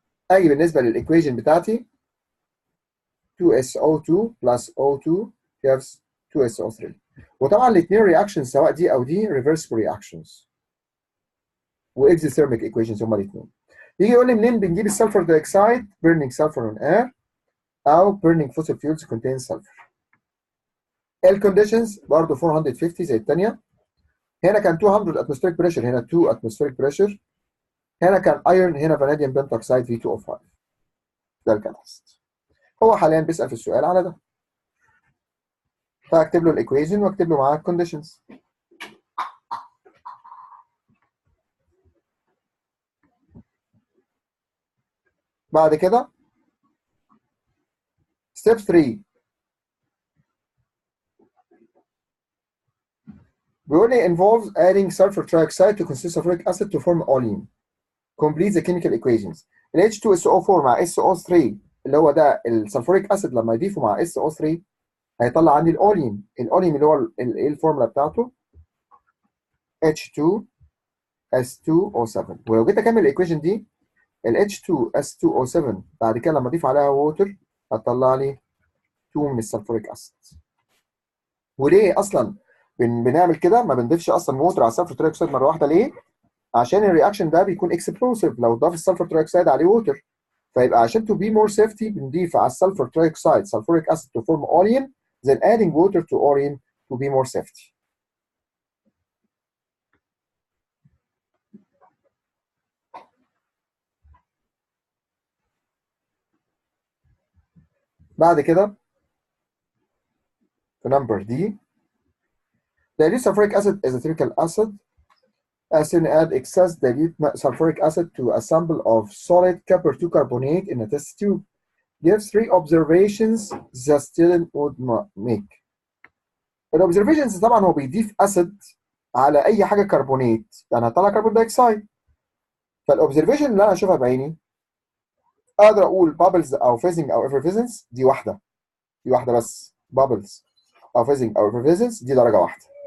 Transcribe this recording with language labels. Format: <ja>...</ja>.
<ar>اجي بالنسبه للايكويشن بتاعتي 2SO2 plus O2 gives 2SO3. وطبعا الاثنين رياكشنز سواء دي او دي reversible reactions واكزوثيرميك ايكويشنز هما الاثنين. يجي يقول لي منين بنجيب السلفر دايوكسيد؟</ar> <en>burning sulfur on air او burning fossil fuels contain sulfur.</en> <ar>الكونديشنز برضه 450 زي الثانيه. هنا كان 200 atmospheric pressure، هنا 2 atmospheric pressure. هنا كان ايرون، هنا فاناديوم بنتوكسيد V2O5. ده الكاتاليست. هو حاليا بيسال في السؤال على ده، فاكتب له الايكويشن واكتب له معاها الكونديشنز. بعد كده</ar> <en>step 3</en> <ar>بيقول لي</ar> <en>involves adding sulfur trioxide to consist of sulfuric acid to form olein. Complete the chemical equations.</en> <ar>ال H2SO4 مع SO3 اللي هو ده السلفوريك اسيد، لما يضيفه مع SO3 هيطلع عندي الاولين. الاولين اللي هو ايه الفورمولا بتاعته؟ H2S2O7. ولو جيت اكمل الايكويشن دي، ال H2S2O7 بعد كده لما اضيف عليها ووتر هتطلع لي 2 من السلفوريك اسيد. وليه اصلا بنعمل كده؟ ما بنضيفش اصلا ووتر على السلفور ترايوكسيد مره واحده. ليه؟ عشان الرياكشن ده بيكون اكسبلوسيف لو ضاف السلفور ترايوكسيد عليه ووتر. فيبقى عشان</ar> <en>to be more safety</en> <ar>بنضيف على السلفور ترايوكسيد</ar> <en>sulfuric acid to form olein, then adding water to olein to be more safety.</en> <ar>بعد كده في نمبر دي</ar> <en>dilute sulfuric acid is a typical acid. As soon add excess dilute sulfuric acid to a sample of solid copper 2 carbonate in a test tube. Gives 3 observations the student would make.</en> <ar>الاوبزرفيشنز طبعا هو بيضيف اسيد على اي حاجه كربونات، يعني هطلع كربون دايوكسيد. فالاوبزرفيشن اللي انا اشوفها بعيني اقدر اقول بابلز او فيزنج او ايفرفيزنس دي واحده، دي واحده بس، بابلز او فيزنج او ايفرفيزنس دي درجه واحده.</ar>